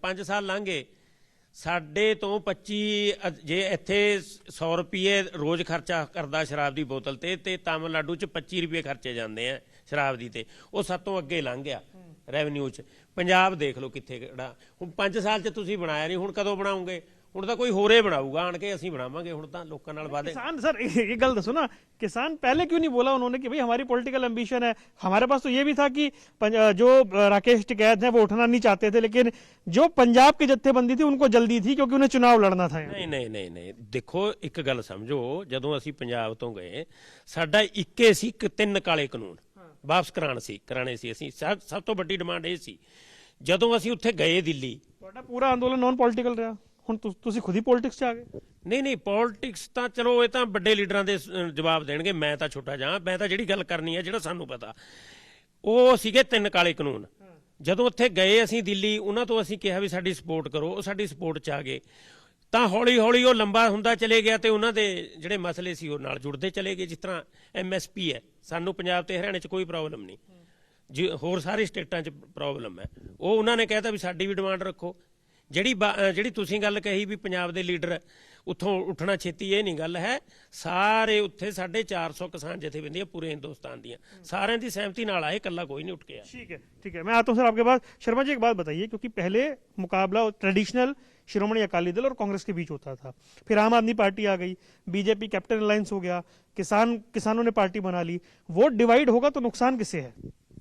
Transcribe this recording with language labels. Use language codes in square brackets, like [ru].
[pa] 5 ਸਾਲ ਲੰਘ ਗਏ, ਸਾਡੇ ਤੋਂ 25 ਜੇ ਇੱਥੇ 100 ਰੁਪਏ ਰੋਜ਼ ਖਰਚਾ ਕਰਦਾ ਸ਼ਰਾਬ ਦੀ ਬੋਤਲ ਤੇ ਤਾਮਿਲਨਾਡੂ 'ਚ 25 ਰੁਪਏ ਖਰਚੇ ਜਾਂਦੇ ਆ ਸ਼ਰਾਬ ਦੀ ਤੇ ਉਹ ਸਾਤੋਂ ਅੱਗੇ ਲੰਘ ਗਿਆ ਰੈਵਨਿਊ 'ਚ। ਪੰਜਾਬ ਦੇਖ ਲਓ ਕਿੱਥੇ ਕਿਹੜਾ। ਹੁਣ 5 ਸਾਲ 'ਚ ਤੁਸੀਂ ਬਣਾਇਆ ਨਹੀਂ, ਹੁਣ ਕਦੋਂ ਬਣਾਉਂਗੇ? ਹੁਣ ਤਾਂ ਕੋਈ ਹੋਰੇ ਬਣਾਊਗਾ ਆਣ ਕੇ, ਅਸੀਂ ਬਣਾਵਾਂਗੇ। ਹੁਣ ਤਾਂ ਲੋਕਾਂ ਨਾਲ ਵਾਅਦੇ। [hi] किसान सर ये गल दसो ना, किसान पहले क्यों नहीं बोला उन्होंने कि भाई हमारी पॉलिटिकल एम्बिशन है। हमारे पास तो ये भी था कि जो राकेश टिकैत हैं वो उठना नहीं चाहते थे, लेकिन जो पंजाब की जत्थेबंदी थी उनको जल्दी थी क्योंकि उन्हें चुनाव लड़ना था। [pa] ਨਹੀਂ ਦੇਖੋ ਇੱਕ ਗੱਲ ਸਮਝੋ, ਜਦੋਂ ਅਸੀਂ ਪੰਜਾਬ ਤੋਂ ਗਏ ਸਾਡਾ ਇੱਕੇ ਸੀ ਕਿ 3 ਕਾਲੇ ਕਾਨੂੰਨ ਵਾਪਸ ਕਰਾਣੇ ਸੀ। ਅਸੀਂ ਸਭ ਤੋਂ ਵੱਡੀ ਡਿਮਾਂਡ ਇਹ ਸੀ। ਜਦੋਂ ਅਸੀਂ ਉੱਥੇ ਗਏ ਦਿੱਲੀ, ਤੁਹਾਡਾ ਪੂਰਾ ਅੰਦੋਲਨ ਨੌਨ ਪੋਲਿਟੀਕਲ ਰਿਹਾ। ਹੁਣ ਤੁਸੀਂ ਖੁਦ ਹੀ ਪੋਲਿਟਿਕਸ 'ਚ ਆ ਗਏ। ਨਹੀਂ ਪੋਲਿਟਿਕਸ ਤਾਂ ਚਲੋ ਇਹ ਤਾਂ ਵੱਡੇ ਲੀਡਰਾਂ ਦੇ ਜਵਾਬ ਦੇਣਗੇ, ਮੈਂ ਤਾਂ ਛੋਟਾ ਜਾਂ ਮੈਂ ਤਾਂ ਜਿਹੜੀ ਗੱਲ ਕਰਨੀ ਹੈ ਜਿਹੜਾ ਸਾਨੂੰ ਪਤਾ, ਉਹ ਸੀਗੇ 3 ਕਾਲੇ ਕਾਨੂੰਨ। ਜਦੋਂ ਉੱਥੇ ਗਏ ਅਸੀਂ ਦਿੱਲੀ, ਉਹਨਾਂ ਤੋਂ ਅਸੀਂ ਕਿਹਾ ਵੀ ਸਾਡੀ ਸਪੋਰਟ ਕਰੋ, ਉਹ ਸਾਡੀ ਸਪੋਰਟ 'ਚ ਆ ਗਏ। ਤਾਂ ਹੌਲੀ ਹੌਲੀ ਉਹ ਲੰਬਾ ਹੁੰਦਾ ਚਲੇ ਗਿਆ ਤੇ ਉਹਨਾਂ ਦੇ ਜਿਹੜੇ ਮਸਲੇ ਸੀ ਉਹ ਨਾਲ ਜੁੜਦੇ ਚਲੇ ਗਏ। ਜਿਸ ਤਰ੍ਹਾਂ MSP ਹੈ, ਸਾਨੂੰ ਪੰਜਾਬ ਤੇ ਹਰਿਆਣੇ 'ਚ ਕੋਈ ਪ੍ਰੋਬਲਮ ਨਹੀਂ ਜੀ, ਹੋਰ ਸਾਰੇ ਸਟੇਟਾਂ 'ਚ ਪ੍ਰੋਬਲਮ ਹੈ। ਉਹ ਉਹਨਾਂ ਨੇ ਕਹਿਤਾ ਵੀ ਸਾਡੀ ਵੀ ਡਿਮਾਂਡ ਰੱਖੋ। ਜਿਹੜੀ ਤੁਸੀਂ ਗੱਲ ਕਹੀ ਵੀ ਪੰਜਾਬ ਦੇ ਲੀਡਰ ਉੱਥੋਂ ਉੱਠਣਾ ਛੇਤੀ, ਇਹ ਨਹੀਂ ਗੱਲ ਹੈ। ਸਾਰੇ ਉੱਥੇ 450 किसान जथेबंदियां पूरे हिंदुस्तान ਦੀਆਂ ਸਾਰਿਆਂ ਦੀ सहमति ਨਾਲ आए, इकल्ला कोई नहीं उठ के आया। [hi] ठीक है मैं आता हूं सर आपके पास। शर्मा जी एक बात बताइए, क्योंकि पहले मुकाबला ट्रेडिशनल शिरोमणि अकाली दल और कांग्रेस के बीच होता था, फिर आम आदमी पार्टी आ गई, बीजेपी कैप्टन अलायंस हो गया, किसानों ने पार्टी बना ली, वोट डिवाइड होगा तो नुकसान किससे है?